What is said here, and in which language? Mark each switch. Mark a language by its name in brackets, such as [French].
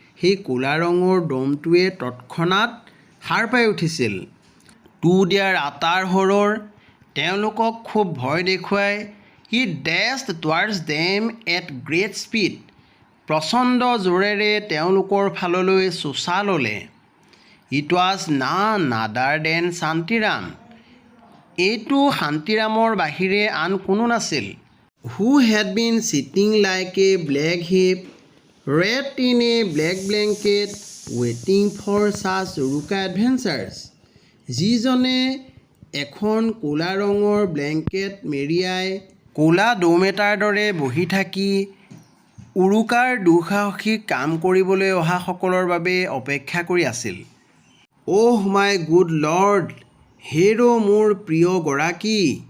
[Assamese] সেই ক'লা ৰঙৰ দমটোৱে তৎক্ষণাত সাৰ পাই উঠিছিল। [English] To their utter horror, [Assamese] তেওঁলোকক খুব ভয় দেখুৱাই [English] it dashed towards them at great speed. [Assamese] প্ৰচণ্ড জোৰেৰে তেওঁলোকৰ ফাললৈ চোচা ল'লে। [English] It was none other than [Assamese] Shantiram. এইটো শান্তিৰামৰ বাহিৰে আন কোনো নাছিল। [English] Who had been sitting like a black heap, wrapped in a black blanket, waiting for such uruka adventures. [Assamese] যিজনে এখন ক'লা ৰঙৰ ব্লেংকেট মেৰিয়াই ক'লা দম এটাৰ দৰে বহি থাকি উৰুকাৰ দুঃসাহসিক কাম কৰিবলৈ অহাসকলৰ বাবে অপেক্ষা কৰি আছিল। [English] Oh my good lord, [Assamese] হেৰ' মোৰ প্ৰিয় গৰাকী,